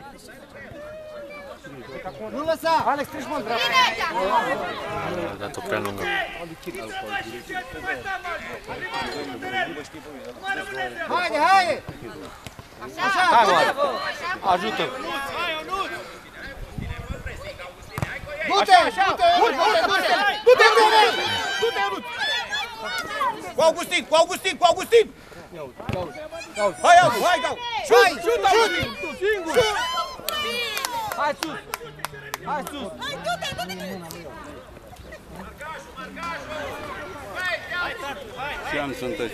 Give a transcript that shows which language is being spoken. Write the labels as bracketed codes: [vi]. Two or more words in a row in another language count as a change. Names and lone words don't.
[ro] Nu lăsa! Alex, treci mă în dreapta. A dat-o prea lungă. Haide, haide! Așa, Hai, Mari. Ajută. du-te! Du-te! Cu Augustin, cu Augustin, cu Augustin! Hai, Augu, hai, Gau! Șut, Augustin! Hai sus. Hai sus. Ce an sunteți?